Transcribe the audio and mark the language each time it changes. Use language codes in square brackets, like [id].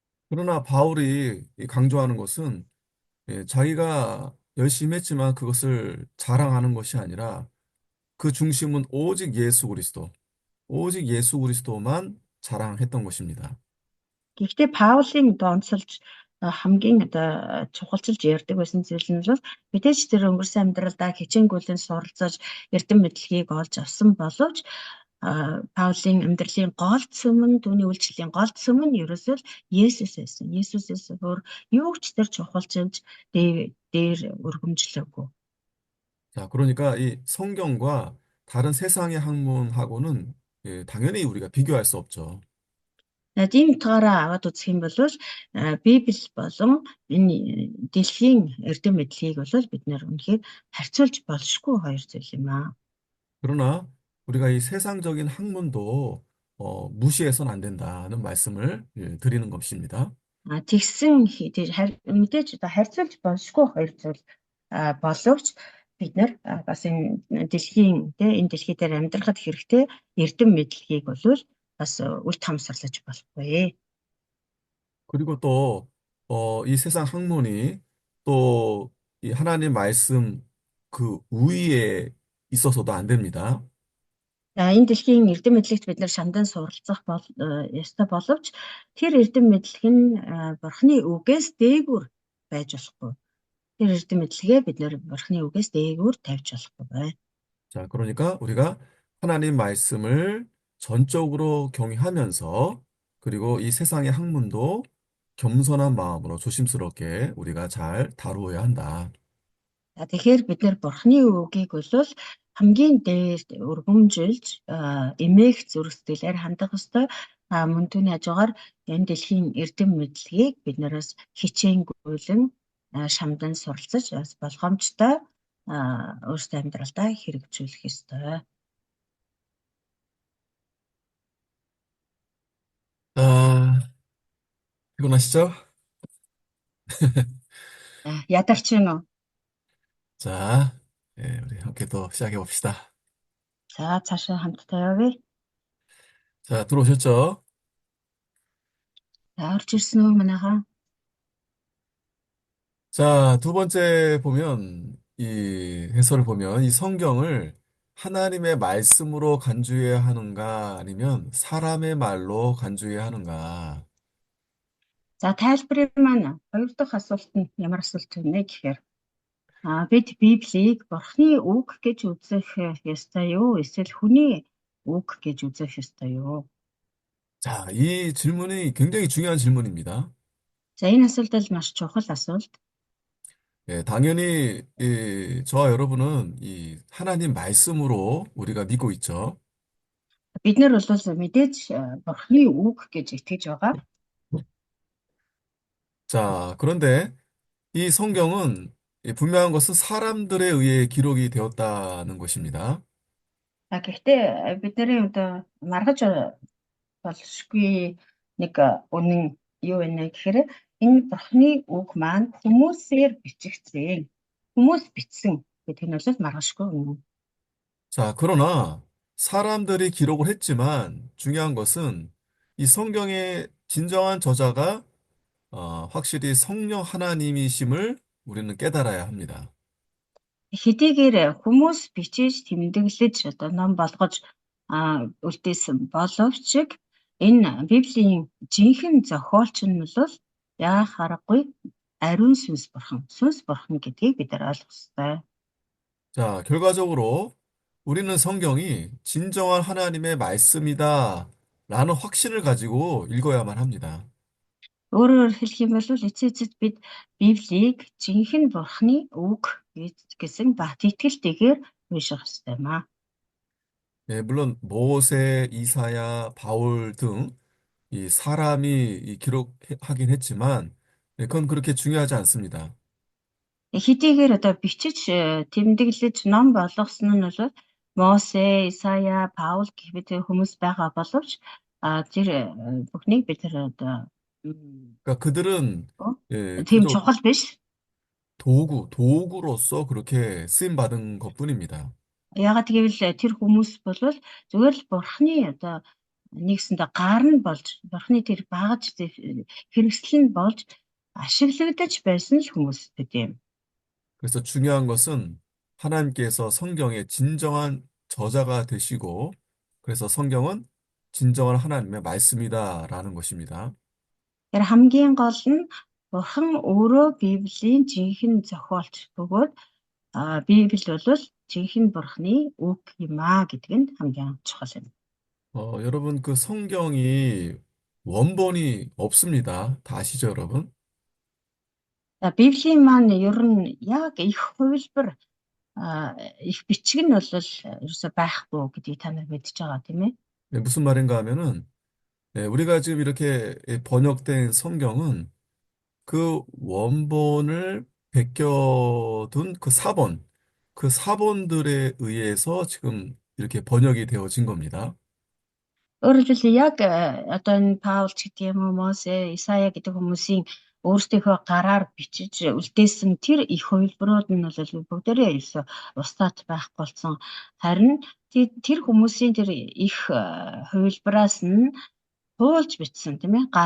[ko] 그러나 바울이 이 강조하는 것은 예, 자기가 열심히 했지만 그것을 자랑하는 것이 아니라 그 중심은 오직 예수 그리스도만 자랑했던 것입니다. [mn] Гэхдээ Паулийн донцолж хамгийн одоо чухалчилж ярьдаг байсан зүйл нь бол мэдээж тэр өнгөрсөн амьдралдаа хичээнгүйлэн суралцаж эрдэм мэдлэгийг олж авсан боловч Паулийн амьдралын гол цөм нь түүний үйлчлэлийн гол цөм нь ерөөсөө Есүс байсан. Есүсээс өөр юу ч тэр чухалчилж дээр өргөмжлөөгүй. [ko] 자, 그러니까 이 성경과 다른 세상의 학문하고는 예, 당연히 우리가 비교할 수 없죠. [mn] Тийм утгаараа аваад үзэх юм бол Библи болон энэ дэлхийн эрдэм мэдлэгийг бол бид нэр үнэхээр харьцуулж болшгүй хоёр зүйл юм аа. [ko] 그러나 우리가 이 세상적인 학문도 무시해서는 안 된다는 말씀을 예, 드리는 것입니다. [mn] Тэгсэн мэдээж одоо харьцуулж болшгүй хоёр зүйл боловч бид нар бас энэ дэлхий дээр амьдрахад хэрэгтэй эрдэм мэдлэгийг бол бас үл хамсарлаж болохгүй. [ko] 그리고 또, 이 세상 학문이 또 이 하나님 말씀 그 우위에 있어서도 안 됩니다. [mn] Энэ дэлхийн эрдэм мэдлэгт бид нар шамдан суралцах ёстой боловч тэр эрдэм мэдлэг нь Бурхны үгээс дээгүүр байж болохгүй. Тэр эрдэм мэдлэгээ бид нар Бурхны үгээс дээгүүр тавьж болохгүй бай. [ko] 자, 그러니까 우리가 하나님 말씀을 전적으로 경외하면서 그리고 이 세상의 학문도 겸손한 마음으로 조심스럽게 우리가 잘 다루어야 한다. [mn] Тэгэхээр бид нар Бурхны үгийг бол хамгийн дээд өргөмжилж эмээх зүрх сэтгэлээр хандах ёстой. Мөн түүний хажуугаар энэ дэлхийн эрдэм мэдлэгийг бид нараас хичээнгүйлэн шамдан суралцаж болгоомжтой өөрсдөө амьдралдаа хэрэгжүүлэх ёстой. [ko] 아, 피곤하시죠? [mn] Ядарч гэнэ үү? [ko] 자, 예, 우리 함께 또 시작해 봅시다. [mn] За цаашаа хамтдаа явъя. [ko] 자, 들어오셨죠? [mn] За орж ирсэн үү манайхаа? [ko] 자, 두 번째 보면, 이 해설을 보면, 이 성경을 하나님의 말씀으로 간주해야 하는가, 아니면 사람의 말로 간주해야 하는가? [mn] За тайлбарын маань хоёр дахь асуулт нь ямар асуулт вэ гэхээр бид Библийг Бурхны үг гэж үзэх ёстой юу? Эсвэл хүний үг гэж үзэх ёстой юу? [ko] 자, 이 질문이 굉장히 중요한 질문입니다. [mn] За энэ асуулт бол маш чухал асуулт. [ko] 예, 당연히 저와 여러분은 이 하나님 말씀으로 우리가 믿고 있죠. [mn] Бид нар бол мэдээж Бурхны үг гэж итгэж байгаа. [ko] 자, 그런데 이 성경은 분명한 것은 사람들에 의해 기록이 되었다는 것입니다. [mn] Гэхдээ бидний одоо маргаж болшгүй нэг үнэн юу вэ гэхээр энэ Бурхны үг маань хүмүүсээр бичигдсэн. Хүмүүс бичсэн гэдэг нь бол маргашгүй үнэн. [ko] 자, 그러나 사람들이 기록을 했지만 중요한 것은 이 성경의 진정한 저자가 확실히 성령 하나님이심을 우리는 깨달아야 합니다. [mn] Хэдийгээр хүмүүс бичиж тэмдэглэж одоо ном болгож үлдээсэн боловч энэ Библийн жинхэнэ зохиолч нь бол яах аргагүй ариун сүнс бурхан гэдгийг бид нар ойлгох ёстой. [ko] 자, 결과적으로 우리는 성경이 진정한 하나님의 말씀이다 라는 확신을 가지고 읽어야만 합니다. [mn] Өөрөөр хэлэх юм бол эцээцэд бид Библийг жинхэнэ бурханы үг гэсэн бат итгэлтэйгээр унших ёстой маа. [ko] 네, 물론 모세, 이사야, 바울 등 이 사람이 기록하긴 했지만 그건 그렇게 중요하지 않습니다. [mn] Хэдийгээр одоо бичиж тэмдэглэж ном болгосон нь бол Мосе, Исая, Паул гэх мэт хүмүүс байгаа боловч тэр бүхнийг бид тэр одоо [ko] 그러니까 그들은 [mn] тийм [ko] 그저 [mn] чухал биш. [ko] 도구로서 그렇게 쓰임 받은 것뿐입니다. [mn] Ягаад гэвэл тэр хүмүүс бол зүгээр л бурхны одоо нэгсэндээ гар нь болж бурхны тэр багаж хэрэгсэл нь болж ашиглагдаж байсан л хүмүүс гэдэг юм. [ko] 그래서 중요한 것은 하나님께서 성경의 진정한 저자가 되시고 그래서 성경은 진정한 하나님의 말씀이다라는 것입니다. [mn] Тэр хамгийн гол нь бурхан өөрөө Библийн жинхэнэ зохиолч бөгөөд Библи бол жинхэнэ бурхны үг юм аа гэдэг нь хамгийн чухал юм. [ko] 여러분 그 성경이 원본이 없습니다. 다 아시죠, 여러분? [mn] За Библийн маань ер нь яг их хувилбар их бичиг нь бол ерөөсөй байхгүй гэдгийг та нар мэдж байгаа тийм ээ. [ko] 네, 무슨 말인가 하면은 우리가 지금 이렇게 번역된 성경은 그 원본을 베껴둔 그 사본들에 의해서 지금 이렇게 번역이 되어진 겁니다. [mn] Өөрөөр хэлбэл яг одоо энэ Паул ч гэдэг юм уу Мосе, Исая гэдэг хүмүүсийн өөрсдийнхөө гараар бичиж үлдээсэн тэр их хувилбарууд нь бол бүгдээрээ ерөөсөө устдад байхгүй болсон. Харин тэр хүмүүсийн тэр их хувилбараас нь хуулж бичсэн тийм ээ.